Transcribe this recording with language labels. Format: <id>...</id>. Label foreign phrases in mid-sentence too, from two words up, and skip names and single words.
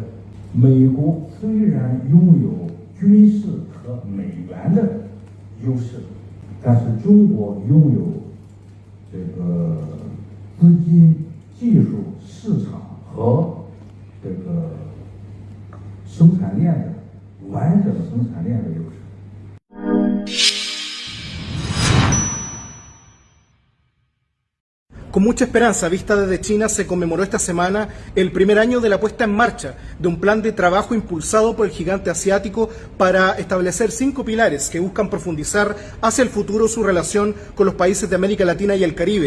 <zh>美国虽然拥有军事和美元的优势，但是中国拥有这个资金、技术、市场和这个生产链的完整生产链的优势。</zh> <es>Con mucha esperanza vista desde China se conmemoró esta semana el primer año de la puesta en marcha de un plan de trabajo impulsado por el gigante asiático para establecer 5 pilares que buscan profundizar hacia el futuro su relación con los países de América Latina y el Caribe.</es>